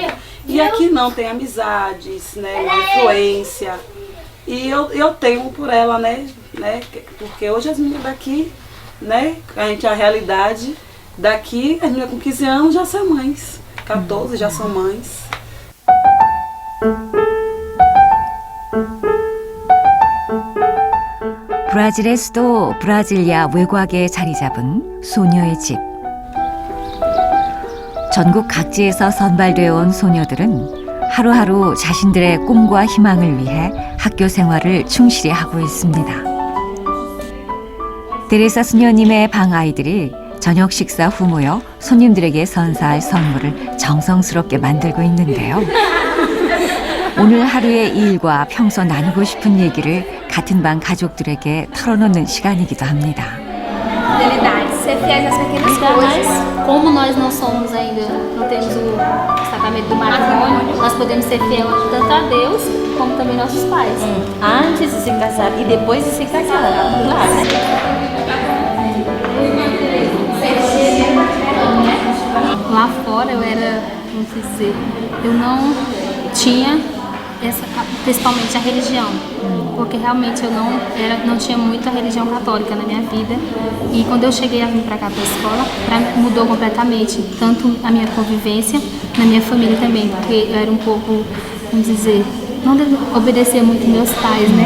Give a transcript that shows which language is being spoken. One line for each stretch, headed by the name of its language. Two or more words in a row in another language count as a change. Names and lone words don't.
Portuguese: E aqui não, tem amizades, né, uma influência. E eu tenho por ela, né, porque hoje as meninas daqui, né, a realidade daqui, as meninas com 15 anos já são mães, 14 já são mães.
Korean: 브라질의 수도 브라질리아 외곽에 자리 잡은 소녀의 집. 전국 각지에서 선발되어 온 소녀들은 하루하루 자신들의 꿈과 희망을 위해 학교 생활을 충실히 하고 있습니다. 데레사 수녀님의 방 아이들이 저녁 식사 후 모여 손님들에게 선사할 선물을 정성스럽게 만들고 있는데요. 오늘 하루의 일과 평소 나누고 싶은 얘기를 같은 방 가족들에게 털어놓는 시간이기도 합니다.
Portuguese: Como nós não somos ainda, não temos o sacramento do matrimônio, nós podemos ser fiel tanto a Deus como também nossos pais. Antes de se casar e depois de se casar, claro. Lá fora eu era, vamos dizer, eu não tinha principalmente a religião, porque realmente eu não tinha muito a religião católica na minha vida, e quando eu cheguei a vir para cá para a escola, mudou completamente, tanto a minha convivência na minha família também, porque eu era um pouco, vamos dizer, não obedecia muito meus pais, né?